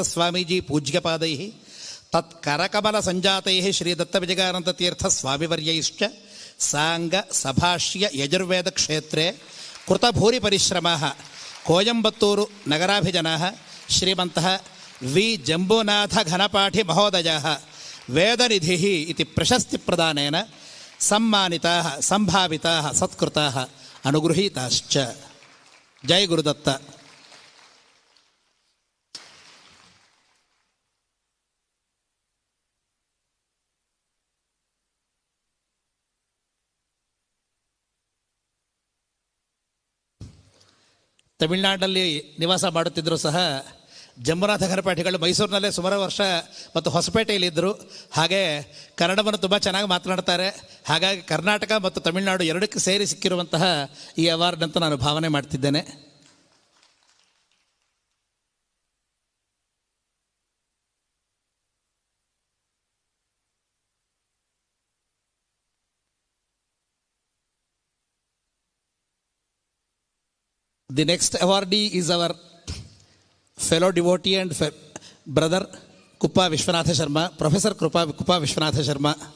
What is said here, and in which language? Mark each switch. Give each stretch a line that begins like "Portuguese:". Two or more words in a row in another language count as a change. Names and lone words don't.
Sanskrit: స్వామీజీ పూజ్యపాదైః తత్కరకమల సంజాతైః శ్రీ దత్త విజయానంద తీర్థ స్వామివర్యైశ్చ సాంగ సభాష్య యజుర్వేద క్షేత్రే కృతభూరి పరిశ్రమః కోయంబత్తూరు నగరాభిజనః శ్రీమంతః వి జంబునాథ ఘనపాఠి మహోదయః వేదనిధిః ఇతి ప్రశస్తి ప్రదానేన సమ్మానితాః సంభావితాః సత్కృతాః అనుగృహీతాశ్చ. జై గురుదత్త.
Kannada: ತಮಿಳುನಾಡಿನಲ್ಲಿ ನಿವಾಸ ಮಾಡುತ್ತಿದ್ದರೂ ಸಹ ಜಂಬುನಾಥ ಘನಪಾಠಿಗಳು ಮೈಸೂರಿನಲ್ಲೇ ಸುಮಾರು ವರ್ಷ ಮತ್ತು ಹೊಸಪೇಟೆಯಲ್ಲಿದ್ದರು. ಹಾಗೆ ಕನ್ನಡವನ್ನು ತುಂಬ ಚೆನ್ನಾಗಿ ಮಾತನಾಡ್ತಾರೆ. ಹಾಗಾಗಿ ಕರ್ನಾಟಕ ಮತ್ತು ತಮಿಳುನಾಡು ಎರಡಕ್ಕೂ ಸೇರಿ ಸಿಕ್ಕಿರುವಂತಹ ಈ ಅವಾರ್ಡ್ ಅಂತ ನಾನು ಭಾವನೆ ಮಾಡ್ತಿದ್ದೇನೆ.
English: The next awardee is our fellow devotee and brother Kuppa Vishwanatha Sharma, Professor Kuppa Vishwanatha Sharma.